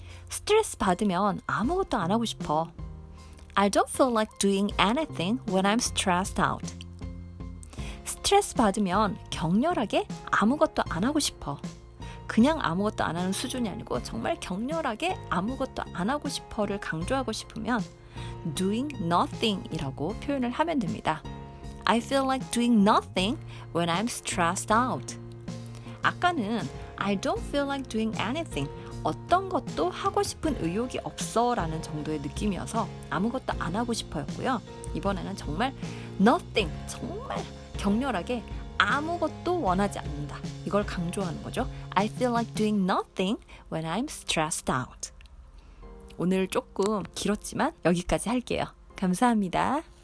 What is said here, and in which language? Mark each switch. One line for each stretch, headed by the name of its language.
Korean: 스트레스 받으면 아무것도 안 하고 싶어
English: I don't feel like doing anything when I'm stressed out.
Korean: 스트레스 받으면 격렬하게 아무것도 안 하고 싶어 그냥 아무것도 안 하는 수준이 아니고 정말 격렬하게 아무것도 안 하고 싶어를 강조하고 싶으면
English: doing nothing
Korean: 이라고 표현을 하면 됩니다.
English: I feel like doing nothing when I'm stressed out.
Korean: 아까는
English: I don't feel like doing anything.
Korean: 어떤 것도 하고 싶은 의욕이 없어 라는 정도의 느낌이어서 아무것도 안 하고 싶어였고요. 이번에는 정말 nothing, 정말 격렬하게 아무것도 원하지 않는다. 이걸 강조하는 거죠.
English: I feel like doing nothing when I'm stressed out.
Korean: 오늘 조금 길었지만 여기까지 할게요. 감사합니다.